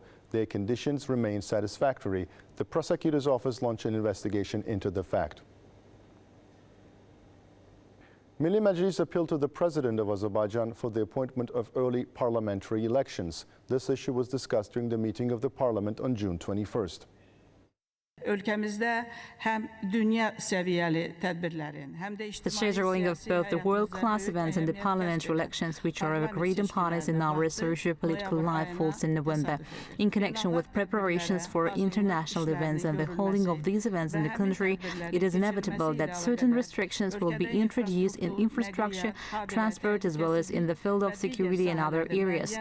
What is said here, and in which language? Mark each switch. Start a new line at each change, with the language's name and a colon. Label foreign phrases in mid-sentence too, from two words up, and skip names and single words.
English: Their conditions remain satisfactory. The prosecutor's office launched an investigation into the fact. Milli Meclis appealed to the president of Azerbaijan for the appointment of early parliamentary elections. This issue was discussed during the meeting of the parliament on June 21st.
Azerbaijani: Ölkəmizdə həm dünya səviyyəli tədbirlərin, həm də
English: The scheduling of both the world-class events and the parliamentary elections, which are of a great importance in our socio-political life, falls in November. In connection with preparations for international events and the holding of these events in the country, it is inevitable that certain restrictions will be introduced in infrastructure, transport, as well as in the field of security and other areas.